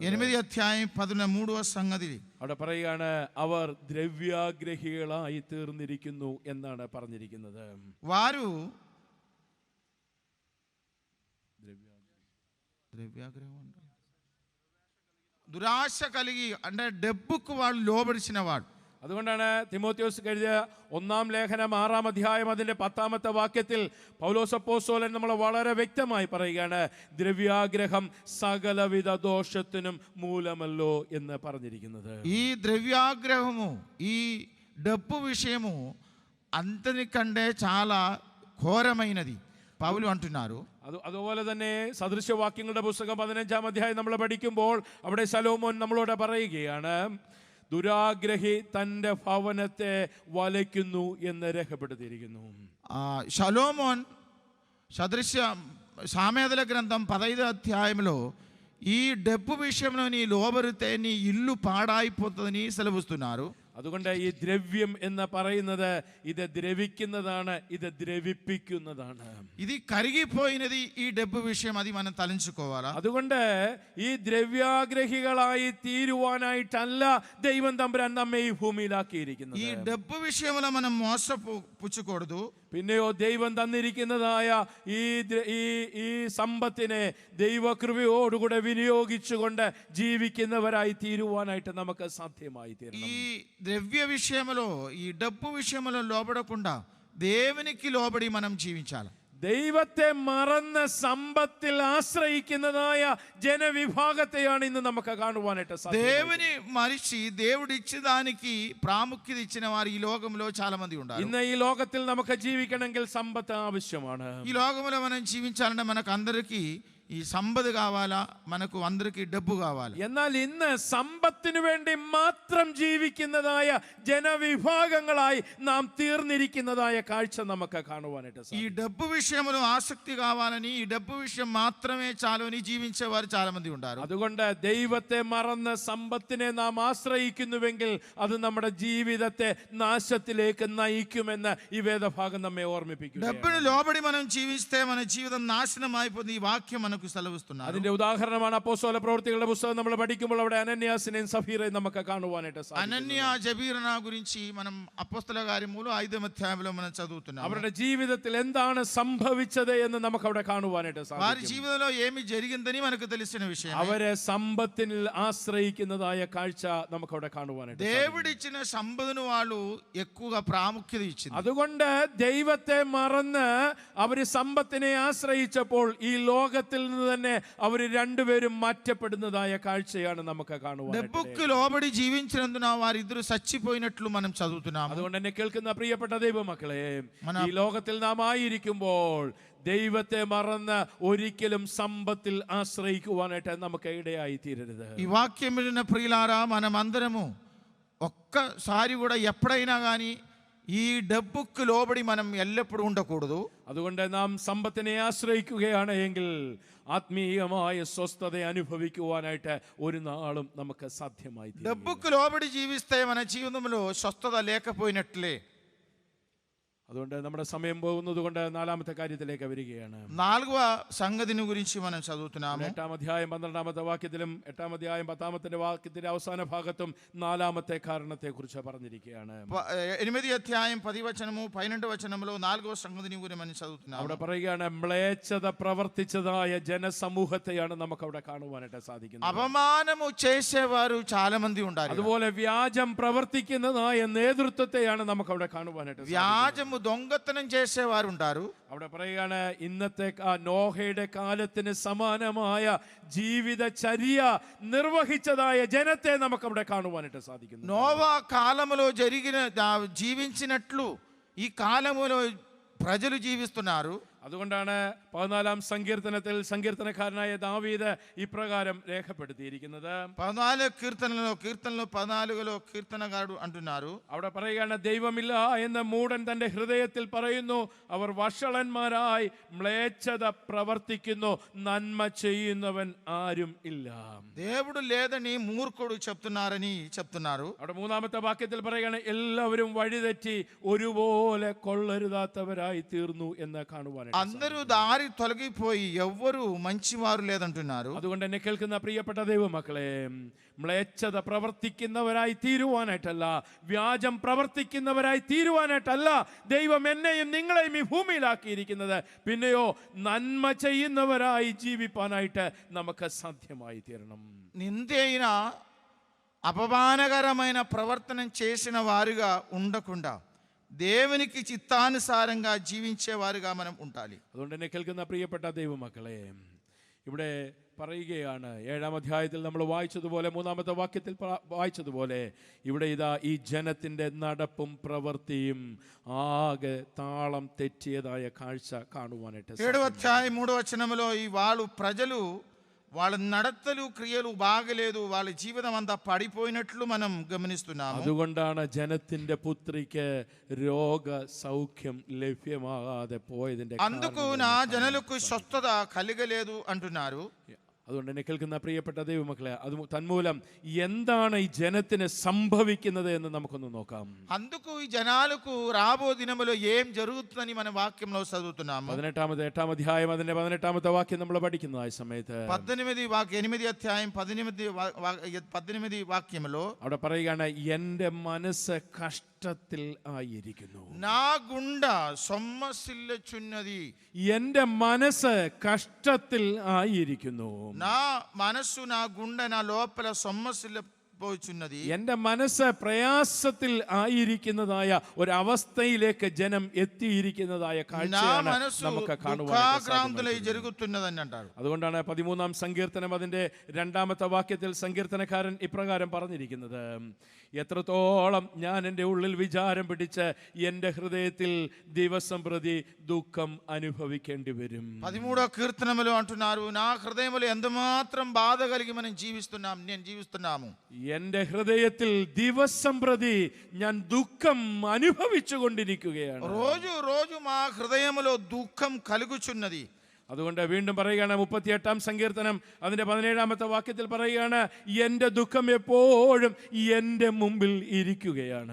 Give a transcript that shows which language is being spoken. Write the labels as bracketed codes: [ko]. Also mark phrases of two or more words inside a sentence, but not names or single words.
[te] 8వ అధ్యాయం 13వ సంగతి [ml] അവിടെ പറയുകയാണ്, അവർ ദ്രവ്യാഗ്രഹികളായി തീർന്നിരിക്കുന്നു എന്നാണ് പറഞ്ഞിരിക്കുന്നത്. [te] వారు దురాశ కలిగి అంటే డబ్బుకు వాళ్ళు లోబడిచిన వాడు. [ml] അതുകൊണ്ടാണ് തിമോത്തിയോസ് എഴുതിയ 1-ാം ലേഖനം 6-ാം അധ്യായം അതിന്റെ 10-ാമത്തെ വാക്യത്തിൽ പൗലോസ് അപ്പോസ്തലൻ നമ്മൾ വളരെ വ്യക്തമായി പറയുകയാണ്, ദ്രവ്യാഗ്രഹം സകലവിധ ദോഷത്തിനും മൂലമല്ലോ എന്ന് പറഞ്ഞിരിക്കുന്നത്. [te] ఈ ద్రవ్యాగ్రహము, ఈ డబ్బు విషయము అంతనికంటే చాలా ఘోరమైనది పౌలు అంటున్నారు. [ml] അതുപോലെ തന്നെ സദൃശവാക്യങ്ങളുടെ പുസ്തകം 15-ാം അധ്യായം നമ്മൾ പഠിക്കുമ്പോൾ അവിടെ ശലോമോൻ നമ്മളോട് പറയുകയാണ്, ദുരാഗ്രഹി തൻ്റെ ഭവനത്തെ വലയ്ക്കുന്നു എന്ന് രേഖപ്പെടുത്തിയിരിക്കുന്നു. [te] షలోమోన్ సదృశ్య సామెతల గ్రంథం 15వ అధ్యాయంలో ఈ డబ్బు విషయంలో నీ లోబరితే నీ ఇల్లు పాడైపోతుందని సెలవుస్తున్నారు. [ml] അതുകൊണ്ട് ഈ ദ്രവ്യം എന്ന് പറയുന്നത് ഇത് ദ്രവിക്കുന്നതാണ്, ഇത് ദ്രവിപ്പിക്കുന്നതാണ്. [te] ఇది కరిగిపోయినది ఈ డబ్బు విషయం, అది మనం తలంచుకోవాలా. [ml] അതുകൊണ്ട് ഈ ദ്രവ്യാഗ്രഹികളായി തീരുവാനായിട്ടല്ല ദൈവം തമ്പുരാൻ നമ്മെ ഈ ഭൂമിയിലാക്കിയിരിക്കുന്നത്. [te] ఈ డబ్బు విషయంలో మనం మోసపుచ్చుకూడదు. [ml] പിന്നെയോ ദൈവം തന്നിരിക്കുന്നതായ ഈ സമ്പത്തിനെ ദൈവകൃപയോടുകൂടെ വിനിയോഗിച്ചുകൊണ്ട് ജീവിക്കുന്നവരായി തീരുവാനായിട്ട് നമുക്ക് സാധ്യമായി തീരണം. [te] ఈ ద్రవ్య విషయంలో, ఈ డబ్బు విషయంలో లోబడకుండా దేవునికి లోబడి మనం జీవించాలి. [ml] ദൈവത്തെ മറന്ന് സമ്പത്തിൽ ആശ്രയിക്കുന്നതായ ജനവിഭാഗത്തെയാണ് ഇന്ന് നമുക്ക് കാണുവാനായിട്ട് സാധിക്കുന്നത്. [te] దేవుని మరిచి దేవుడిచ్చిన దానికి ప్రాముఖ్యత ఇచ్చిన వారు ఈ లోకంలో చాలా మంది ఉన్నారు. [ml] ഇന്ന് ഈ ലോകത്തിൽ നമുക്ക് ജീവിക്കണമെങ്കിൽ സമ്പത്ത് ആവശ്യമാണ്. [te] ఈ లోకంలో మనం జీవించాలంటే మనకు అందరికీ ఈ సంపద కావాలా, మనకు అందరికీ డబ్బు కావాలి. [ml] എന്നാൽ ഇന്ന് സമ്പത്തിനു വേണ്ടി മാത്രം ജീവിക്കുന്നതായ ജനവിഭാഗങ്ങളായി നാം തീർന്നിരിക്കുന്നതായ കാഴ്ച നമുക്ക് കാണുവാനായിട്ട് [te] ఈ డబ్బు విషయంలో ఆసక్తి కావాలని, ఈ డబ్బు విషయం మాత్రమే చాలని జీవించేవారు చాలా మంది ఉన్నారు. [ml] അതുകൊണ്ട് ദൈവത്തെ മറന്ന് സമ്പത്തിനെ നാം ആശ്രയിക്കുന്നുവെങ്കിൽ അത് നമ്മുടെ ജീവിതത്തെ നാശത്തിലേക്ക് നയിക്കുമെന്ന് ഈ വേദഭാഗം നമ്മെ ഓർമ്മിപ്പിക്കുന്നു. [te] డబ్బును లోబడి మనం జీవిస్తే మన జీవితం నాశనం అయిపోతుంది. ఈ వాక్యం మనకు సెలవిస్తున్నారు. [ml] അതിന്റെ ഉദാഹരണമാണ് അപ്പോസ്തല പ്രവൃത്തികളുടെ പുസ്തകം നമ്മൾ പഠിക്കുമ്പോൾ അവിടെ അനന്യാസിനെയും സഫീറയും നമുക്ക് കാണുവാനായിട്ട് സാധിക്കും. [te] అనన్య జబీరన గురించి మనం అపోస్తల కార్యములు 5వ అధ్యాయంలో మనం చదువుతున్నాం. [ml] അവരുടെ ജീവിതത്തിൽ എന്താണ് സംഭവിച്ചത് എന്ന് നമുക്ക് അവിടെ കാണുവാനായിട്ട് [te] వారి [ml] സാധിക്കും. [te] జీవితంలో ఏమి జరిగిందని మనకు తెలిసిన విషయం. [ml] അവരെ സമ്പത്തിൽ ആശ്രയിക്കുന്നതായ കാഴ്ച നമുക്ക് അവിടെ കാണുവാനായിട്ട് സാധിക്കും. [te] దేవుడిచ్చిన సంపదను వాళ్ళు ఎక్కువగా ప్రాముఖ్యత ఇచ్చింది. [ml] അതുകൊണ്ട് ദൈവത്തെ മറന്ന് അവര് സമ്പത്തിനെ ആശ്രയിച്ചപ്പോൾ ഈ ലോകത്തിൽ നിന്ന് തന്നെ അവർ രണ്ടുപേരും മാറ്റപ്പെടുന്നതായ കാഴ്ചയാണ് നമുക്ക് കാണുവാനായിട്ട്. [te] డబ్బుకు లోబడి జీవించినందున వారిద్దరు చచ్చిపోయినట్లు మనం చదువుతున్నాము. [ml] അതുകൊണ്ട് എന്നെ കേൾക്കുന്ന പ്രിയപ്പെട്ട ദൈവമക്കളെ, [te] మన- [ml] ഈ ലോകത്തിൽ നാം ആയിരിക്കുമ്പോൾ ദൈവത്തെ മറന്ന് ഒരിക്കലും സമ്പത്തിൽ ആശ്രയിക്കുവാനായിട്ട് നമുക്ക് ഇടയായി തീരരുത്. [te] ఈ వాక్యం విన్న ప్రియులారా, మనం అందరము ఒక్కసారి కూడా ఎప్పుడైనా కానీ ఈ డబ్బుకు లోబడి మనం ఎల్లప్పుడూ ఉండకూడదు. [ml] അതുകൊണ്ട് നാം സമ്പത്തിനെ ആശ്രയിക്കുകയാണ് എങ്കിൽ ആത്മീയമായ സ്വസ്ഥത അനുഭവിക്കുവാനായിട്ട് ഒരു നാളും നമുക്ക് സാധ്യമായി തീരില്ല. [te] డబ్బుకు లోబడి జీవిస్తే మన జీవితంలో స్వస్థత లేకపోయినట్లే. [ml] അതുകൊണ്ട് നമ്മുടെ സമയം പോകുന്നത് കൊണ്ട് നാലാമത്തെ കാര്യത്തിലേക്ക് വരികയാണ്. [te] 4వ సంగతిని గురించి మనం చదువుతున్నాము. [ml] 8ാം അധ്യായം 12ാമത്തെ വാക്യത്തിലും 8ാം അധ്യായം 10ാമത്തെ വാക്യത്തിന്റെ അവസാന ഭാഗത്തും നാലാമത്തെ കാരണത്തെ കുറിച്ച് പറഞ്ഞിരിക്കുകയാണ്. [te] 8వ అధ్యాయం 10వ వచనము 12వ వచనంలో 4వ సంగతిని గురించి మనం చదువుతున్నాము. [ml] അവിടെ പറയുകയാണ്, മ്ലേച്ഛത പ്രവർത്തിച്ചതായ ജനസമൂഹത്തെയാണ് നമുക്ക് അവിടെ കാണുവാനായിട്ട് സാധിക്കുന്നത്. [te] అవమానము చేసేవారు చాలా మంది ఉన్నారు. [ml] അതുപോലെ വ്യാജം പ്രവർത്തിക്കുന്നതായ നേതൃത്വത്തെയാണ് നമുക്ക് അവിടെ കാണുവാനായിട്ട് സാധിക്കുന്നത്. [te] వ్యాజము దొంగతనం చేసేవారు ఉంటారు. [ml] അവിടെ പറയുകയാണ്, ഇന്നത്തെ നോഹയുടെ കാലത്തിന് സമാനമായ ജീവിതചര്യ നിർവഹിച്ചതായ ജനത്തെ നമുക്ക് അവിടെ കാണുവാനായിട്ട് സാധിക്കുന്നു. [te] నోవా కాలములో జీవించినట్లు ఈ కాలములో ప్రజలు జీవిస్తున్నారు. [ml] അതുകൊണ്ടാണ് 14ാം സങ്കീർത്തനത്തിൽ സങ്കീർത്തനക്കാരനായ ദാവീദ് ഇപ്രകാരം രേഖപ്പെടുത്തിയിരിക്കുന്നത്. [te] 14 కీర్తనలో 14లో కీర్తనగాడు అంటున్నారు, [ml] അവിടെ പറയുകയാണ്, ദൈവമില്ല എന്ന് മൂഢൻ തന്റെ ഹൃദയത്തിൽ പറയുന്നു, അവർ വഷളന്മാരായി മ്ലേച്ഛത പ്രവർത്തിക്കുന്നു, നന്മ ചെയ്യുന്നവൻ ആരും ഇല്ല. [te] దేవుడు లేదని మూర్ఖుడు చెప్తున్నారు. [ml] അവിടെ 3ാമത്തെ വാക്യത്തിൽ പറയുകയാണ്, എല്ലാവരും വഴിതെറ്റി ഒരുപോലെ കൊള്ളരുതാത്തവരായി തീർന്നു എന്ന് കാണുവാനായിട്ട്. [te] అందరూ దారి తొలగిపోయి ఎవ్వరు మంచివారు లేదంటున్నారు. [ml] അതുകൊണ്ട് എന്നെ കേൾക്കുന്ന പ്രിയപ്പെട്ട ദൈവമക്കളെ, മ്ലേച്ഛത പ്രവർത്തിക്കുന്നവരായി തീരുവാനായിട്ടല്ല, വ്യാജം പ്രവർത്തിക്കുന്നവരായി തീരുവാനായിട്ടല്ല ദൈവം എന്നെയും നിങ്ങളെയും ഈ ഭൂമിയിലാക്കിയിരിക്കുന്നത്. പിന്നെയോ നന്മ ചെയ്യുന്നവരായി ജീവിപ്പാനായിട്ട് നമുക്ക് സാധ്യമായി തീരണം. [te] నిందైన అపమానకరమైన ప్రవర్తన చేసిన వారుగా ఉండకుండా దేవునికి చిత్తానుసారంగా జీవించేవారుగా మనం ఉండాలి. [ml] അതുകൊണ്ട് എന്നെ കേൾക്കുന്ന പ്രിയപ്പെട്ട ദൈവമക്കളെ, ഇവിടെ പറയുകയാണ്, 7ാം അധ്യായത്തിൽ നമ്മൾ വായിച്ചതുപോലെ, 3ാമത്തെ വാക്യത്തിൽ വായിച്ചതുപോലെ, ഇവിടെ ഇതാ ഈ ജനത്തിൻ്റെ നടപ്പും പ്രവൃത്തിയും ആകെ താളം തെറ്റിയതായ കാഴ്ച കാണുവാനായിട്ട്. [te] 7వ అధ్యాయం 3వ వచనంలో ఈ ప్రజలు వాళ్ళ నడతలు క్రియలు బాగలేదు, వాళ్ళ జీవితం అంతా పడిపోయినట్లు మనం గమనిస్తున్నాము. [ml] അതുകൊണ്ടാണ് ജനത്തിന്റെ പുത്രിക്ക് രോഗ സൗഖ്യം ലഭ്യമാകാതെ പോയതിന്റെ [te] అందుకు నా జనులకు స్వస్థత కలగలేదు అంటున్నారు. [ml] അതുകൊണ്ട് എന്നെ കേൾക്കുന്ന പ്രിയപ്പെട്ട ദൈവമക്കളെ, അത് തന്മൂലം എന്താണ് ഈ ജനത്തിന് സംഭവിക്കുന്നത് എന്ന് നമുക്കൊന്ന് നോക്കാം. [te] అందుకు ఈ జనాలకు రాబో దినములో ఏం జరుగుతుందని మన వాక్యంలో చదువుతున్నాము. [ml] 8 അധ്യായം അതിന്റെ 18 വാക്യം നമ്മൾ പഠിക്കുന്നതായ സമയത്ത് [te] 8 అధ్యాయం 18 వాక్యంలో [ml] അവിടെ പറയുകയാണ്, എൻ്റെ മനസ്സ് കഷ്ടത്തിൽ ആയിരിക്കുന്നു. [te] నా గుండ సొమ్మసిల్లుచున్నది. [ml] എൻ്റെ മനസ്സ് കഷ്ടത്തിൽ ആയിരിക്കുന്നു. [te] నా మనస్సు నా గుండె నా లోపల సొమ్మసిల్లిపోచున్నది. [ml] എൻ്റെ മനസ്സ് പ്രയാസത്തിൽ ആയിരിക്കുന്നതായ ഒരവസ്ഥയിലേക്ക് ജനം എത്തിയിരിക്കുന്നതായ [te] నా [ml] കാഴ്ചയാണ് [te] మనస్సు [ml] നമുക്ക് [te] దుఃఖాక్రాంతులై [ml] കാണുവാൻ. [te] జరుగుతున్నదని అంటారు. [ml] അതുകൊണ്ടാണ് 13-ാം സങ്കീർത്തനം അതിന്റെ 2-ാമത്തെ വാക്യത്തിൽ സങ്കീർത്തനക്കാരൻ ഇപ്രകാരം പറഞ്ഞിരിക്കുന്നത്, എത്രത്തോളം ഞാൻ എൻ്റെ ഉള്ളിൽ വിചാരം പിടിച്ച് എൻ്റെ ഹൃദയത്തിൽ ദിവസം പ്രതി ദുഃഖം അനുഭവിക്കേണ്ടി വരും. [te] 13వ కీర్తనములో అంటున్నారు, నా హృదయములో ఎంతమాత్రం బాధ కలిగి మనం నేను జీవిస్తున్నాము. [ml] എൻ്റെ ഹൃദയത്തിൽ ദിവസം പ്രതി ഞാൻ ദുഃഖം അനുഭവിച്ചു കൊണ്ടിരിക്കുകയാണ്. [te] రోజు మా హృదయములో దుఃఖం కలుగుచున్నది. [ml] അതുകൊണ്ട് വീണ്ടും പറയുകയാണ്, 38-ാം സങ്കീർത്തനം അതിന്റെ 17-ാമത്തെ വാക്യത്തിൽ പറയുകയാണ്, എൻ്റെ ദുഃഖം എപ്പോഴും എൻ്റെ മുമ്പിൽ ഇരിക്കുകയാണ്.